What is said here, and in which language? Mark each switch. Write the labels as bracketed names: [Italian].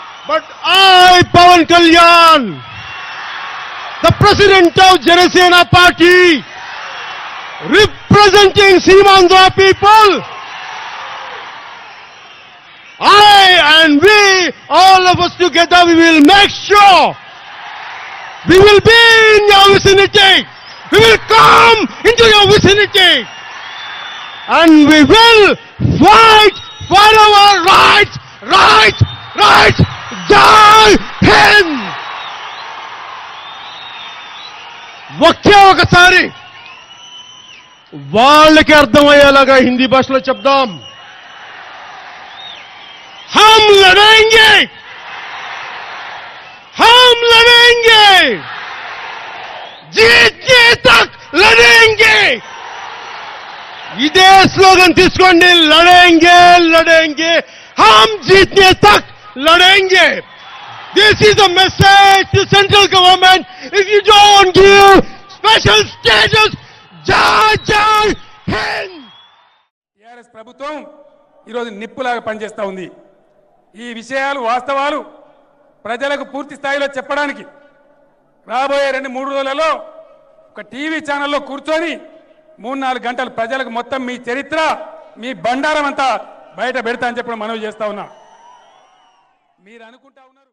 [English] But I, Pawan Kalyan, the president of Janasena Party, representing Seemandhra people, I and we, all of us together, we will make sure we will be in your vicinity. We will come into your vicinity. And we will fight for our rights, rights, rights. Jai Hind! [Telugu] ఒకే ఒకసారి వాళ్ళకి అర్థమయ్యేలాగా హిందీ భాషలో చెప్దాం. [Hindi] हम लड़ेंगे, हम लड़ेंगे, जीतने तक लड़ेंगे. [Telugu] इधे स्लोगन తీసుకోండి, [Hindi] लड़ेंगे, लड़ेंगे, हम जीतने तक लड़ेंगे. [English] This is a message to central government. If you don't give special status, [Hindi] jai jai hind. [Telugu] TRS ప్రభుత్వం ఈరోజు నిప్పులాగా పనిచేస్తూ ఉంది. ఈ విషయాలు వాస్తవాలు ప్రజలకు పూర్తి స్థాయిలో చెప్పడానికి రాబోయే 2-3 రోజులలో ఒక టీవీ ఛానల్లో కూర్చొని 3-4 గంటలు ప్రజలకు మొత్తం మీ చరిత్ర, మీ బండారం అంతా బయట పెడతా అని చెప్పి మనవి చేస్తా ఉన్నా. మీరు అనుకుంటా ఉన్నారు